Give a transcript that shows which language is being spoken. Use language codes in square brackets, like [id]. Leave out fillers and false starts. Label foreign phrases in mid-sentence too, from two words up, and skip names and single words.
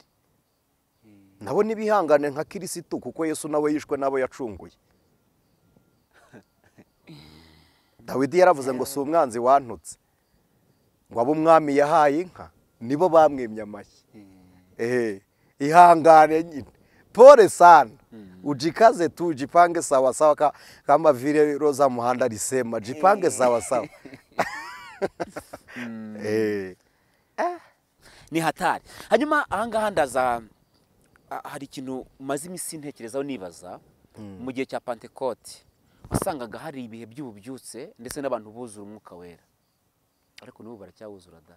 [rw] Nabo nibihangane nka Kirisitu, kuko Yesu nawe yishwe nabo yacunguye. Dawidi yaravuze ngo si umwanzi wantutse, ngo abo umwami yahaye inka nibo bamwemye amashyi. Ihangane nyine, [sw] pole sana. Ujikaze tu, jipange sawa sawa, kama vile roza muhanda lisema, jipange sawa sawa. Ni hatari. [rw] Hanyuma ahangaha ndaza, hari ikintu maze iminsi ntekerezaho nibaza. Mu gihe cya Pentecote wasangaga hari ibihe by'ububyutse ndetse n'abantu buzura umwuka wera, ariko n'ubu baracyawuzura da.